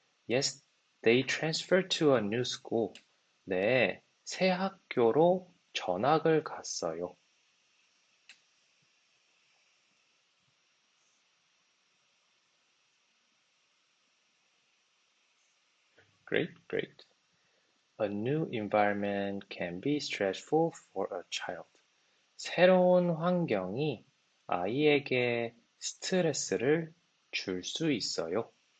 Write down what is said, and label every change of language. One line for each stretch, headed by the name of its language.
English: Yes, they transferred to a new school.
Korean: 네, 새 학교로 전학을 갔어요.
English: Great, great. A new environment can be stressful for a child.
Korean: 새로운 환경이 아이에게 스트레스를 줄 수 있어요.